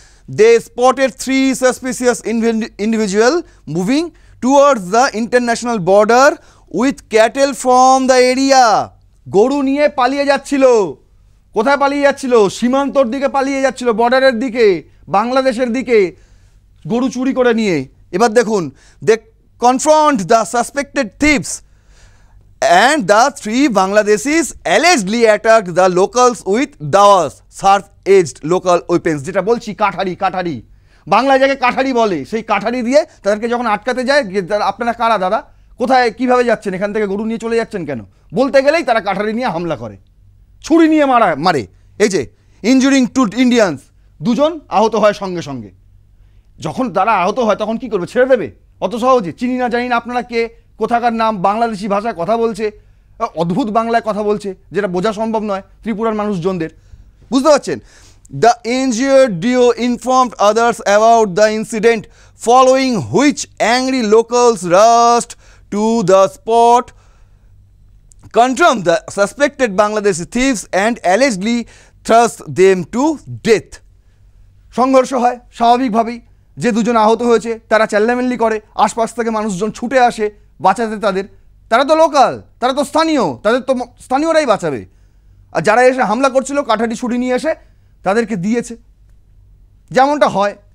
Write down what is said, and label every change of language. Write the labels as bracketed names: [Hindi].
[English] They spotted 3 suspicious individuals moving towards the international border with cattle from the area. [Bangla] গরু নিয়ে পালিয়ে যাচ্ছিল। কোথায় পালিয়ে যাচ্ছিল? সীমান্তর দিকে পালিয়ে যাচ্ছিল, বর্ডারের দিকে, বাংলাদেশের দিকে, গরু চুরি করে নিয়ে। [English] এবার দেখুন, they confront the suspected thieves and the 3 Bangladeshis allegedly attacked the locals with dawas, sharp-edged local weapons. [Bangla] যেটা বলছি কাঠারি, বাংলা জায়গায় কাঠারি বলে। সেই কাঠারি দিয়ে তাদেরকে যখন আটকাতে যায়, আপনারা কারা দাদা, কোথায় কিভাবে যাচ্ছেন, এখান থেকে গরু নিয়ে চলে যাচ্ছেন কেন, বলতে গেলেই তারা কাঠারি নিয়ে হামলা করে, ছুরি নিয়ে মারে। এই যে [English] injuring 2 Indians, [Bangla] 2 জন আহত হয় সঙ্গে সঙ্গে। যখন তারা আহত হয় তখন কি করবে? ছেড়ে দেবে অত সহজে? চিনি না জানি না আপনারা কে, কোথাকার নাম, বাংলাদেশি ভাষায় কথা বলছে, অদ্ভুত বাংলায় কথা বলছে, যেটা বোঝা সম্ভব নয় ত্রিপুরার মানুষজনদের। বুঝতে পারছেন? [English] The injured duo informed others about the incident, following which angry locals rushed to the spot, confronted the suspected Bangladeshi thieves and allegedly thrust them to death. [Bangla] সংঘর্ষ হয় স্বাভাবিকভাবেই, যে দুজন আহত হয়েছে তারা চেল্লামেল্লি করে, আশপাশ থেকে মানুষজন ছুটে আসে বাঁচাতে তাদের, তারা তো লোকাল, তারা তো স্থানীয়, তাদের তো স্থানীয়রাই বাঁচাবে। আর যারা এসে হামলা করছিল কাঠারি ছুরি নিয়ে এসে তাদেরকে দিয়েছে, যেমনটা হয়।